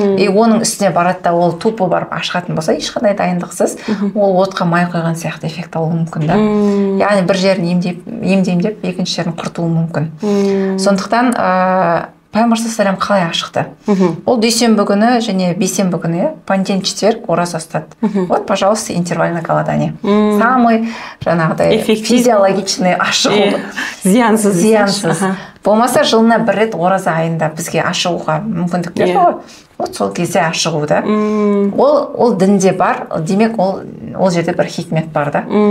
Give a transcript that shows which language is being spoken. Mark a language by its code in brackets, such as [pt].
[kk] И оның үстіне барады да ол тупо барып ашығатын болса, ешқандай дайындықсыз, ол отқа май қойған сияқты эффект алуы мүмкін да. Яғни бір жерін емдеймін деп, екінші жерін құртуы мүмкін. Сондықтан Пайғамбар саллаллаху алейхи қалай ашықты? Ол дүйсенбі күні және бейсенбі күні, [ru] понедельник, четверг [kk] ораза ұстады. [ru] Вот, пожалуйста, интервальное голодание. [kk] Самый жаңағыдай физиологичный ашығу. Зиянсыз. болмаса жылына бір рет ораза айында бізге ашығуға мүмкіндік берді ғой. Вот сол кезде ашығу да. Ол дінде бар, демек ол жерде бір хикмет бар да.